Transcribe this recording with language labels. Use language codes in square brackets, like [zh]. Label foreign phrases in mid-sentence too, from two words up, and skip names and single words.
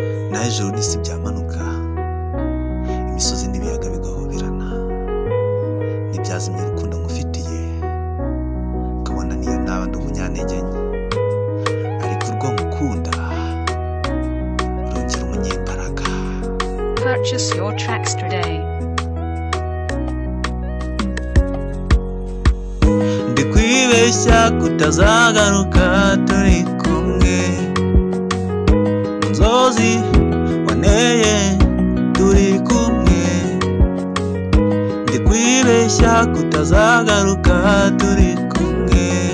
[rw] Naho ijuru n'isi byamanuka, imisozi n'ibiyaga bigahoberana, ntibyazimya urukundo ngufitiye. ukabona niyo naba ndi umunyantege nke. Ariko urwo ngukunda, rwongera umunyembaraga. [en] Purchase your tracks today. [rw] Ndi kwibeshya kutazagaruka turi kumwe. Mu nzozi waneye turi kumwe. Ndi kwibeshya kutazagaruka turi kumwe.